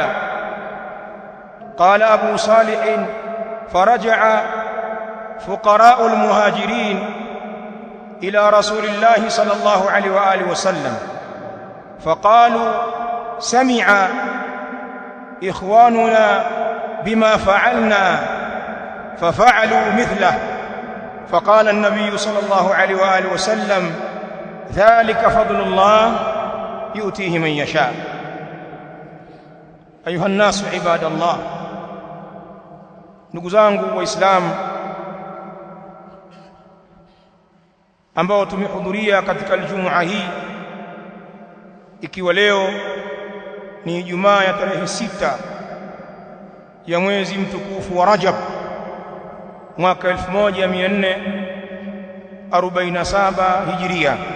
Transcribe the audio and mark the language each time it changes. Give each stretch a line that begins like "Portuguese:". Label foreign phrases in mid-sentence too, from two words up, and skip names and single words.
Arabic: قال أبو صالح: فرجع فقراء المهاجرين إلى رسول الله صلى الله عليه وآله وسلم فقالوا سمع إخواننا بما فعلنا ففعلوا مثله فقال النبي صلى الله عليه وآله وسلم ذلك فضل الله يؤتيه من يشاء. أيها الناس عباد الله،
Swahili: ndugu zangu waislamu ambao tumehudhuria katika Ijumaa hii, ikiwa leo ni Ijumaa ya tarehe 6 ya mwezi mtukufu wa Rajab mwaka 1447 Hijria.